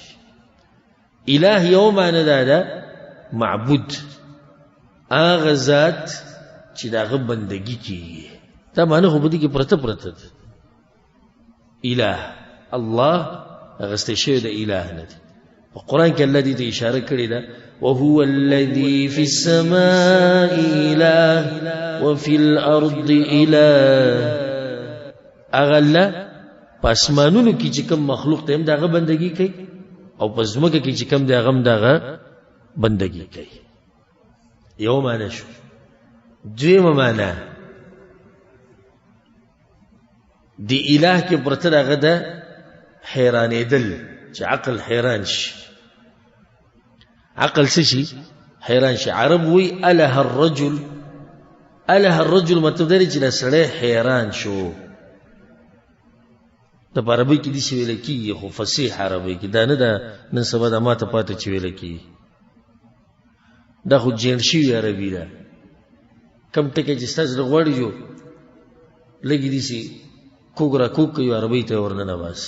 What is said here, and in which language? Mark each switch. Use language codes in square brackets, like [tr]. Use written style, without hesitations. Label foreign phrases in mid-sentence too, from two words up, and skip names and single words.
[ps] اله یو معنی دا ده معبود، هغه ذات چې د هغه بندګي کېږي. دا معنی خو په دې کې پرته ده. اله الله اغسطی شوی د اله نه دی. په قرآن کې الله دې ته اشاره کړې ده [ar] وهو الذي في السماء اله وفي الارض اله. [ps] هغه الله په اسمانونو کې چې کوم مخلوق ته هم د هغه بندګي کوي او په ځمکه کې چې کوم دی هغه هم د هغه بندګي کوي. یو معنی شو. دویمه معنی د اله کې پرته هغه ده حیرانېدل، چې عقل حیران شي. عقل څه شي؟ حیران شي. عرب وی [ar] اله الرجل، اله الرجل [ps] مطلب دی چې سړی حیران شو. د په عربي کې داسې ویل کېږي، خو فصیح عربي کې دا نه ده نن سبا د ماته پاته چې ویل کېږي. دا خو جین شوي عربي ده. کم ټکی چې ستاسو زړه غواړي جو لږې داسې کوږ را کوږ کوي عربۍ ته ورننه باسه.